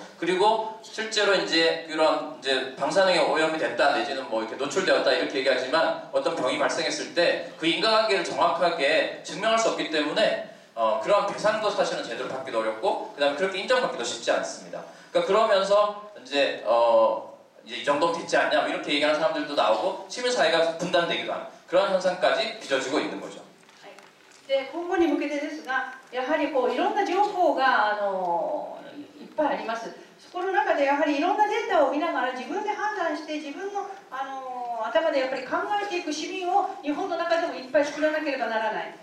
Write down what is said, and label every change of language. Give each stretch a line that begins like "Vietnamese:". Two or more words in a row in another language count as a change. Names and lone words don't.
Korean: 그리고 실제로 이제 그런 이제 방사능에 오염이 됐다 내지는 이렇게 노출되었다 이렇게 얘기하지만 어떤 병이 발생했을 때 그 인과관계를 정확하게 증명할 수 없기 때문에 그런 배상도 사실은 제대로 받기도 어렵고 그다음에 그렇게 인정받기도 쉽지 않습니다. 그러니까 그러면서 이제 이 정도면 됐지 않냐 이렇게 얘기하는 사람들도 나오고 시민사회가 분단되기도 하는 그런 현상까지 빚어지고 있는 거죠.
Japanese: で今後に向けてですが、やはりいろんな情報がいっぱいあります。そこの中でやはりいろんなデータを見ながら自分で判断して自分の頭でやっぱり考えていく市民を日本の中でもいっぱい作らなければならない。